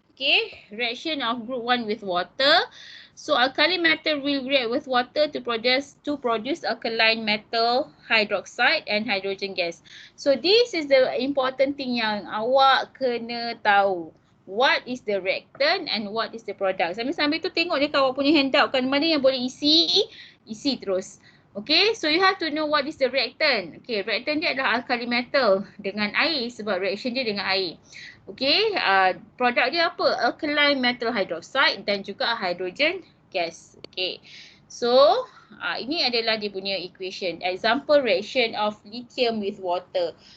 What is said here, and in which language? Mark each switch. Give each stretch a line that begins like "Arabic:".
English: Okay, reaction of group 1 with water. So, alkali metal will react with water to produce alkaline metal hydroxide and hydrogen gas. So, this is the important thing
Malay: yang awak kena tahu.
English: What is the reactant and what is the product.
Malay: Sambil-sambil tu tengok je awak punya handout kan, mana yang boleh isi terus.
English: Okay, so you have to know what is the reactant.
Malay: Okay, reactant dia adalah alkali metal dengan air sebab reaction dia dengan air. Okay, produk dia apa? Alkaline metal hydroxide dan juga hydrogen gas. Okay, so ini adalah dia punya equation.
English: Example reaction of lithium with water.